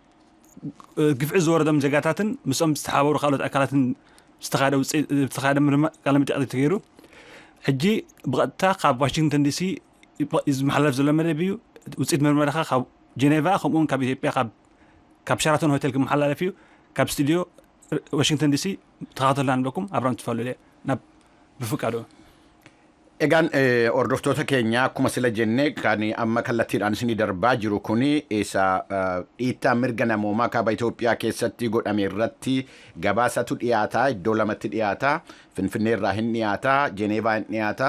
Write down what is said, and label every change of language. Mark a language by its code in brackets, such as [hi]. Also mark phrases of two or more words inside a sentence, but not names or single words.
[ti] ግፍዒ ዝወረዶም ዜጋታትን ምስኦም ዝተሓበሩ ካልኦት ኣካላትን ዝተኻየደ ቃለ መጠይቅ ተገይሩ ሕጂ ብቐጥታ ካብ ዋሽንግተን ዲሲ ዝመሓላለፍ ዘሎ መደብ እዩ። ውጽኢት መርመራኻ ካብ ጄኔቫ ከምኡ'ውን ካብ ኢትዮጵያ ካብ ሸራተን ሆቴል ክመሓላለፍ እዩ። ካብ ስቱድዮ ዋሽንግተን ዲሲ ተኸታተሉና ንብለኩም ኣብራም ትፈልሉ ናብ ብፍቃዱ [om] Egaan hordoftoota keenya akkuma sila jenne kan amma kallattiidhaan isinii darbaa jiru kuni isa dhiittaa mirga namoomaa kaaba Itoophiyaa keessatti godhame irratti gabaasatu dhiyaataa, iddoo lamatti dhiyaataa, Finfinneerraa hin dhiyaataa, Jeneevaa hin dhiyaataa.